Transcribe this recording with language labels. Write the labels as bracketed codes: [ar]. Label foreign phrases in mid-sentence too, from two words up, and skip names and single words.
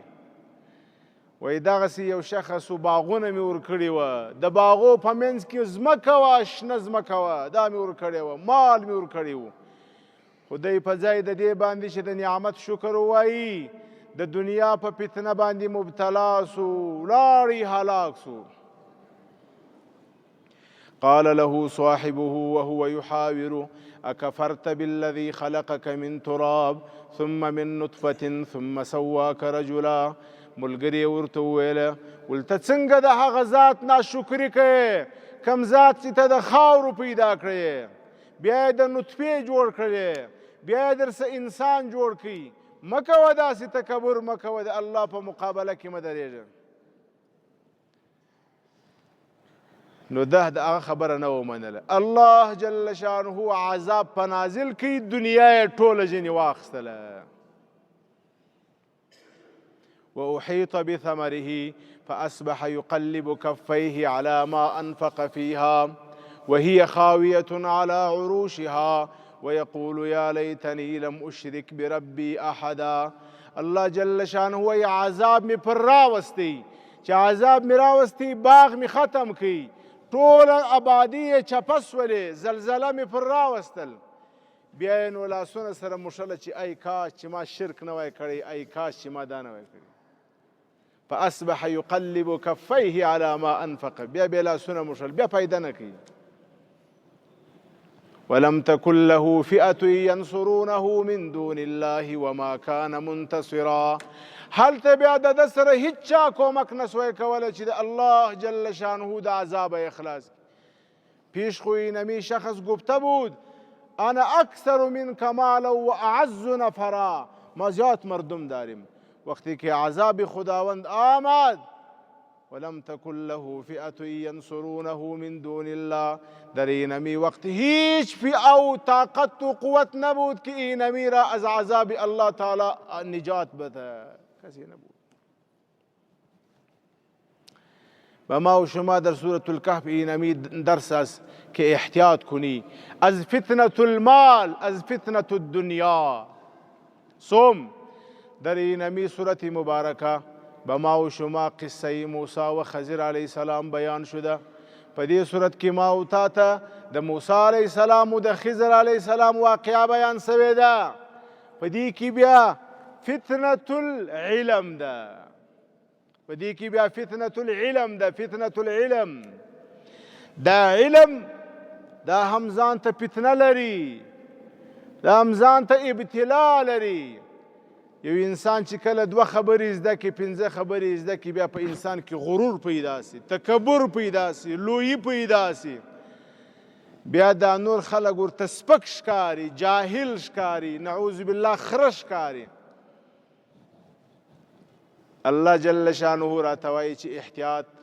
[ps] وایي دغسې یو شخص باغونه مې ورکړي وه، د باغو په منځ کې ځمکه وه، شنه ځمکه وه، دا مې ورکړې وه، مال مې ورکړی و. خو دی په ځای د دې باندې چې د نعمت شکر ووایي، د دنیا په فتنه باندې مبتلا سو، لاړې هلاک سو. [ar] قال له صاحبه وهو يحاوره أكفرت بالذي خلقك من تراب ثم من نطفة ثم سواك رجلا. [ps] ملګری ورته وویله ولته څنګه د هغه ذات ناشکري کوې کوم ذات چې ته د خاورو پیدا کړې، بیا یې د نطفې جوړ کړې، بیا یې درسه انسان جوړ کړي. مه کوه داسې تکبر، مه کوه، د الله په مقابله کې مه درېږه. نو ده د هغه خبره نه ومنله. الله [ar] جل شانه [ps] عذاب په نازل کړي، دنیا یې ټوله ځینې واخیستله. [ar] وأحيط بثمره فأصبح يقلب كفيه على ما أنفق فيها وهي خاوية على عروشها ويقول يا ليتني لم أشرك بربي أحدا. [ps] الله [ar] جل شانه [ps] وی عذاب می پر راوستی، چې عذاب می راوستی باغ می ختم کی، ټول آبادی چپس ولې، زلزله می پر راوستل. بیا یې نو لاسونه سره مشله چې ای کاش چې ما شرک نه وای کړی، ای کاش چې ما دا نه وای کړی. [ar] فاصبح يقلب كفيه على ما انفق، [ps] بیا بیا لاسونه مشل، بیا فایده نه کوي. [ar] ولم تكن له فئة ينصرونه من دون الله وما كان منتصرا. [ps] هلته بیا د ده سره هیچا کومک نسوی کولی چې د الله [ar] جل شانه [ps] د عذاب اخلاص. [fa] پیش خو اینمی شخص گفته بود [ar] انا اکثر منک مالا و اعز نفرا، [fa] ما زیاد مردم داریم. وقتی که عذاب خداوند آمد [ar] ولم تكن له فئة ينصرونه من دون الله، [fa] در اینمی وقت هیچ فئه و طاقت و قوت نبود که اینمی را از عذاب [ar] الله تعالی [fa] نجات بده، کسی نبود. و ما و شما در [ar] سورة الکهف [fa] اینمی درس است که احتیاط کنی از [ar] فتنة المال، [fa] از [ar] فتنة الدنیا. [fa] در اینمی سورت مبارکه به ما و شما قصه موسی و خضر [ar] علیه السلام [fa] بیان شده. [ps] په دې صورت کې ما او تا ته د موسی [ar] علیه السلام [ps] او د خضر [ar] علیه السلام [ps] واقعه بیان شوې ده. په دې کې بیا [ar] فتنة العلم [ps] ده، په دې کې بیا [ar] فتنة العلم [ps] ده. [ar] فتنة العلم [ps] دا علم دا هم ځان ته فتنه لري، دا هم ځان ته ابتلا لري. یو انسان چې کله 2 خبرې زده کړي 5 خبرې زده کړي بیا په انسان کې غرور پیدا سي تکبر پیدا سي لویي پیدا سي بیا دا نور خلک ورته سپک ښکاري جاهل ښکاري [ar] نعوذ بالله [ps] خره ښکاري الله [ar] جل شانه [ps] راته وایي چې احتیاط